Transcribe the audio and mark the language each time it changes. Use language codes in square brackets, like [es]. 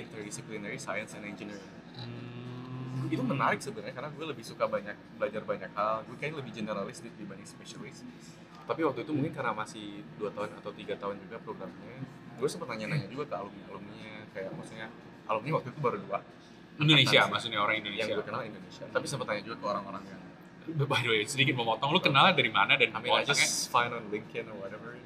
[en] Interdisciplinary Science and Engineering. [id] Itu menarik sebenarnya karena gue lebih suka belajar banyak hal. Gue kayaknya lebih generalis dibanding spesialis. Tapi waktu itu mungkin karena masih 2 tahun atau 3 tahun juga programnya, gue sempat nanya-nanya juga ke alumni-alumninya, kayak maksudnya alumni waktu itu baru 2 Indonesia, maksudnya orang Indonesia. Yang gue kenal Indonesia. Tapi sempat tanya juga ke orang-orang yang [en] by the way, [id] sedikit memotong, lu kenal dari mana dan [en] I just find on LinkedIn or whatever.